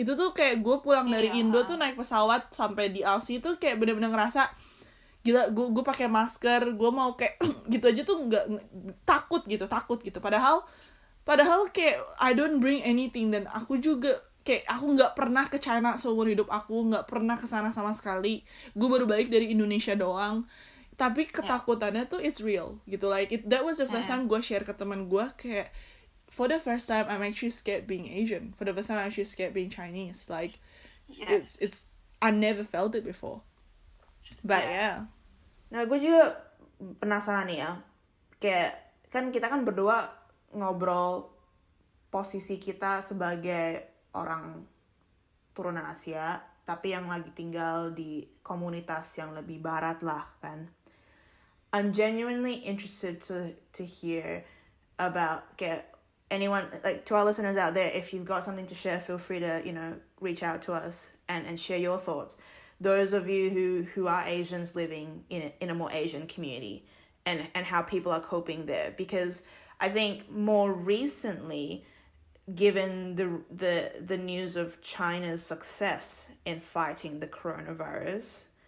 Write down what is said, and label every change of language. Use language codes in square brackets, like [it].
[id] Itu tuh kayak gue pulang dari Indo tuh naik pesawat sampai di Aussie tuh kayak bener-bener ngerasa gila, gue pakai masker, gue mau kayak gitu aja tuh nggak takut gitu, padahal kayak [en] I don't bring anything, [id] dan aku juga kayak aku nggak pernah ke China seumur hidup aku, nggak pernah ke sana sama sekali, gue baru balik dari Indonesia doang, tapi ketakutannya tuh [en] it's real [id] gitu, [en] like that was the first time [id] gue share ke teman gue kayak [en] for the first time I'm actually scared being Asian. For the first time I'm actually scared being Chinese. Like Yeah. it's I never felt it before. But yeah. [id] Nah, gue juga penasaran nih ya. Kayak kan kita kan berdua ngobrol posisi kita sebagai orang turunan Asia, tapi yang lagi tinggal di komunitas yang lebih barat lah kan. [en] I'm genuinely interested to hear about anyone, like, to our listeners out there, if you've got something to share, feel free to, reach out to us and share your thoughts. Those of you who are Asians living in a more Asian community, and how people are coping there, because I think more recently, given the news of China's success in fighting the coronavirus,